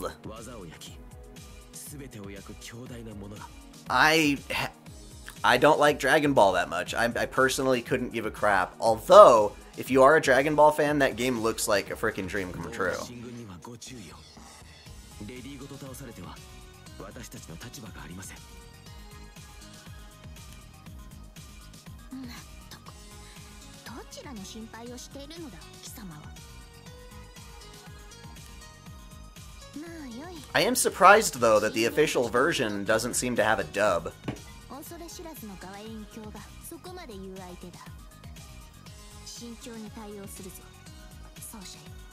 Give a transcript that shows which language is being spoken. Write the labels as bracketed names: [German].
[Japanese] 技を焼き、全てを焼く強大なものが。 [English] I don't like Dragon Ball that much. I personally couldn't give a crap. Although, if you are a Dragon Ball fan, that game looks like a freaking dream come true. [Japanese] 進軍にはご注意を。レディーごと倒されては私たちの立場がありません。どちらの心配をしているのだ、貴様は。まあよい。 [English] I am surprised, though, that the official version doesn't seem to have a dub. [Japanese] 恐れ知らずの側遠鏡がそこまで言う相手だ。慎重に対応するぞ、奏者よ。